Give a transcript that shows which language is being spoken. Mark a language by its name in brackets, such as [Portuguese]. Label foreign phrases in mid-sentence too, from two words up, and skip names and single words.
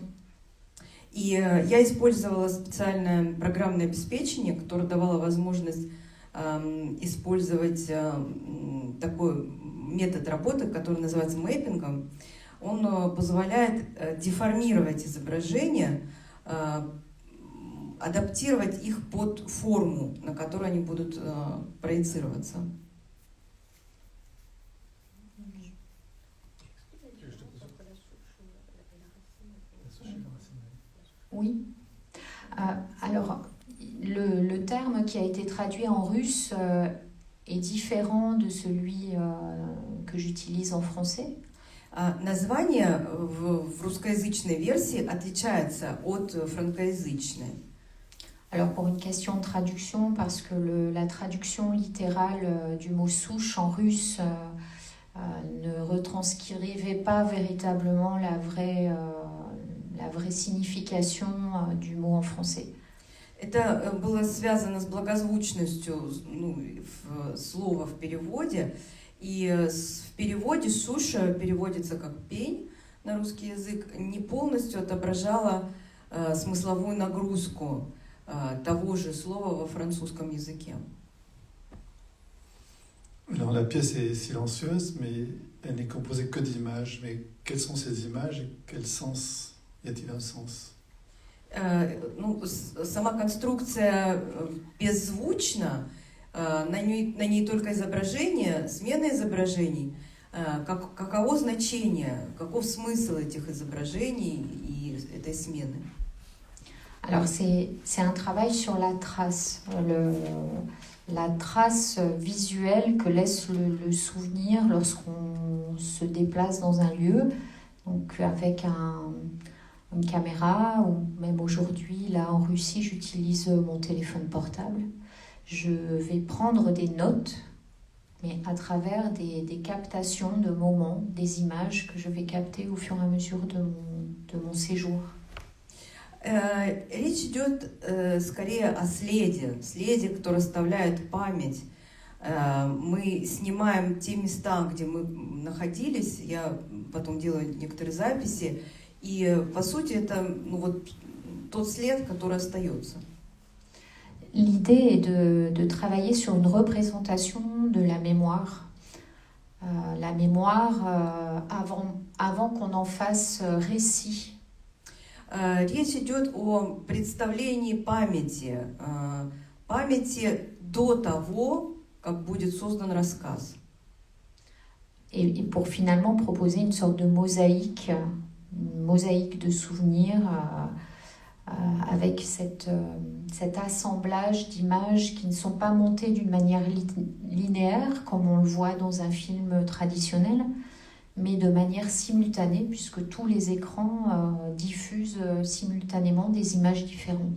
[Russian] И я использовала специальное программное обеспечение, которое давало возможность использовать такой метод работы, который называется мэппингом. Он позволяет деформировать изображения, адаптировать их под форму, на которую они будут проецироваться. [French] Oui. Alors, le terme qui a été traduit en russe est différent de celui que j'utilise en français. [Russian] Название в русскоязычной версии отличается от франкоязычной. [French] Alors, pour une question de traduction, parce que la traduction littérale du mot souche en russe ne retranscrivait pas véritablement la vraie signification du mot en français. [Russian] Это было связано с благозвучностью слова в переводе. И в переводе суша переводится как пень на русский язык, не полностью отображала смысловую нагрузку того же слова во французском языке. [French] Alors la pièce est silencieuse, mais elle n'est composée que d'images. Mais quelles sont ces images et quel sens y a-t-il un sens? [Russian] Сама конструкция беззвучна, на ней только изображение, смена изображений. Каково значение, каков смысл этих изображений и этой смены? [French] Alors c'est un travail sur la trace, la trace visuelle que laisse le souvenir lorsqu'on se déplace dans un lieu, donc avec une caméra, ou même aujourd'hui, là en Russie, j'utilise mon téléphone portable. Je vais prendre des notes, mais à travers des captations de moments, des images que je vais capter au fur et à mesure de mon séjour. [Russian] Речь идет скорее о следе, который оставляет память. Мы снимаем те места, где мы находились, я потом делаю некоторые записи, и по сути это тот след, который остается. [French] L'idée est de travailler sur une représentation de la mémoire. La mémoire avant qu'on en fasse récit. [Russian] Речь идет о представлении памяти до того, как будет создан рассказ. [French] Et pour finalement proposer une sorte de mosaïque de souvenirs avec cet assemblage d'images qui ne sont pas montées d'une manière linéaire, comme on le voit dans un film traditionnel, mais de manière simultanée, puisque tous les écrans diffusent simultanément des images différentes.